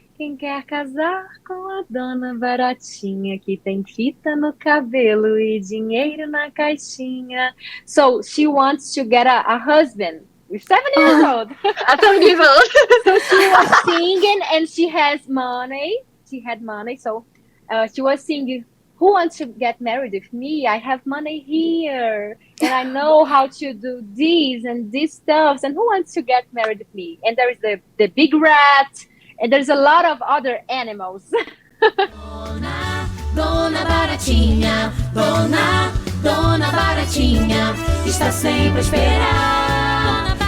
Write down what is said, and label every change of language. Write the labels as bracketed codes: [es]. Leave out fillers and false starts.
[pt] Quem quer casar com a dona baratinha que tem fita no cabelo e dinheiro na caixinha. [en] So she wants to get a husband with 7 years old. At 7 years old. So she was singing and she has money. She had money. So she was singing, who wants to get married with me? I have money here and I know how to do this and this stuff. And who wants to get married with me? And there is the big rat, and there's a lot of other animals. [pt] Dona Baratinha, Dona Baratinha, está sempre a esperar.